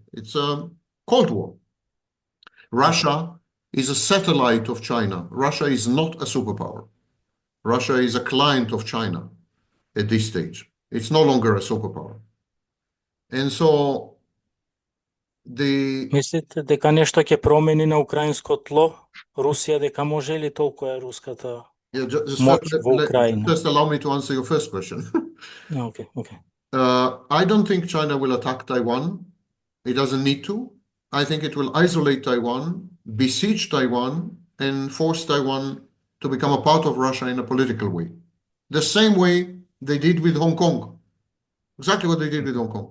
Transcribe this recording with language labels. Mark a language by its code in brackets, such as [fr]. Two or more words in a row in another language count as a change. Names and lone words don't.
[en] It's a Cold War. Russia is a satellite of China. Russia is not a superpower. Russia is a client of China at this stage. It's no longer a superpower. And so the [mk] Мислите дека нешто ќе промени на украинско тло Русија, дека може ли толку е руската [en] yeah, [mk] моќ во Украина? [en] just allow me to answer your first question. [mk] Окей, окей. [en] I don't think China will attack Taiwan. It doesn't need to. I think it will isolate Taiwan, besiege Taiwan, and force Taiwan to become a part of Russia in a political way. The same way they did with Hong Kong. Exactly what they did with Hong Kong.